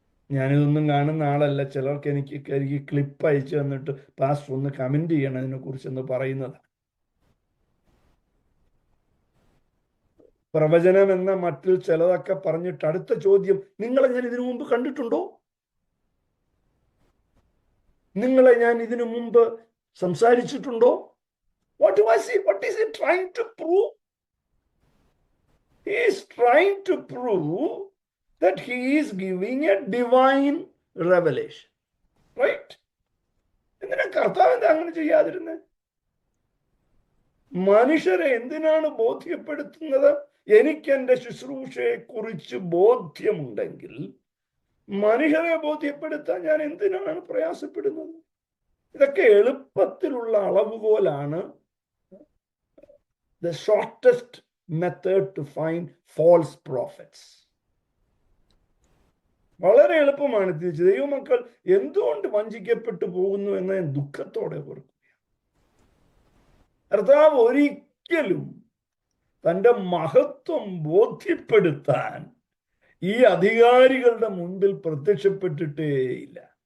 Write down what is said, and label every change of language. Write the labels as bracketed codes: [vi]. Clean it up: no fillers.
[ml] ഞാനിതൊന്നും കാണുന്ന ആളല്ല. ചിലർക്ക് എനിക്ക് ക്ലിപ്പ് അയച്ചു തന്നിട്ട് പാസ്റ്റർ ഒന്ന് കമന്റ് ചെയ്യണം ഇതിനെ കുറിച്ചെന്ന് പറയുന്നത്. പ്രവചനം എന്ന മറ്റിൽ ചിലതൊക്കെ പറഞ്ഞിട്ട് അടുത്ത ചോദ്യം, നിങ്ങളെ ഞാൻ ഇതിനു മുമ്പ് കണ്ടിട്ടുണ്ടോ? നിങ്ങളെ ഞാൻ ഇതിനു മുമ്പ് സംസാരിച്ചിട്ടുണ്ടോ? [en] What is he trying to prove? He is trying to prove that he is giving a divine revelation. Right? [ml] എന്തിനാ കർത്താവ് എന്താ അങ്ങനെ ചെയ്യാതിരുന്നത്? മനുഷ്യരെ എന്തിനാണ് ബോധ്യപ്പെടുത്തുന്നത്? എനിക്ക് എൻ്റെ ശുശ്രൂഷയെ കുറിച്ച് ബോധ്യമുണ്ടെങ്കിൽ മനുഷ്യരെ ബോധ്യപ്പെടുത്താൻ ഞാൻ എന്തിനാണ് പ്രയാസപ്പെടുന്നത്? ഇതൊക്കെ എളുപ്പത്തിലുള്ള അളവുകോലാണ്. [en] The shortest method to find false prophets. [ml] വളരെ എളുപ്പമാണ് തിരിച്ച്. ദൈവമക്കൾ എന്തുകൊണ്ട് വഞ്ചിക്കപ്പെട്ടു പോകുന്നു എന്ന് ഞാൻ ദുഃഖത്തോടെ ഓർക്കുക. കർത്താവ് ഒരിക്കലും തൻ്റെ മഹത്വം ബോധ്യപ്പെടുത്താൻ ഈ അധികാരികളുടെ മുൻപിൽ പ്രത്യക്ഷപ്പെട്ടിട്ടേയില്ല.